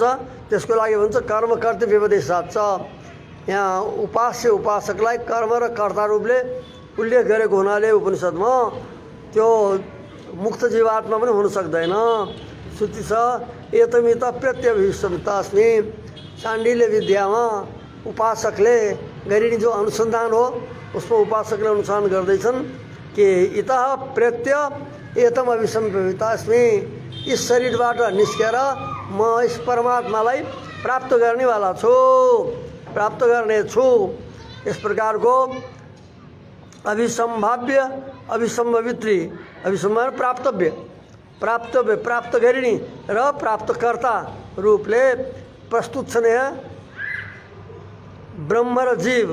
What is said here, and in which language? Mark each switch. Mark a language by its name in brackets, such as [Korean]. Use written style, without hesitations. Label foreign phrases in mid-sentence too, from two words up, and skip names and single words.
[Nepali] त्यसको लागि भन्छ कर्म कर्तव्यवदेशात् छ। यहाँ उपास्य उपासकलाई कर्म र कर्ता रूपले उल्लेख गरेको हुनाले उपनिषदमा त्यो मुक्त जीवात्मा पनि हुन सक्दैन। श्रुति छ [Sanskrit] एतमित प्रत्यभिसमितास्मि। [Nepali] शाण्डिल्य विद्यामा उपासकले गरिने जो अनुसन्धान हो उसमा उपासकले अनुसन्धान गर्दैछन् कि [Sanskrit] इतः प्रत्य एतम अभिसम्पितास्मि। [Nepali] इस शरीरबाट निस्केर म इस परमात्मालाई प्राप्त गर्नेवाला छु, प्राप्त गर्ने छु। इस प्रकारको अभिसम्भाव्य अभिसम्भवित्री, अभिसम्भाव्य प्राप्तव्य, प्राप्तव्य प्राप्त गरिने र प्राप्तकर्ता रूपले प्रस्तुत छन् यहाँ ब्रह्म र जीव।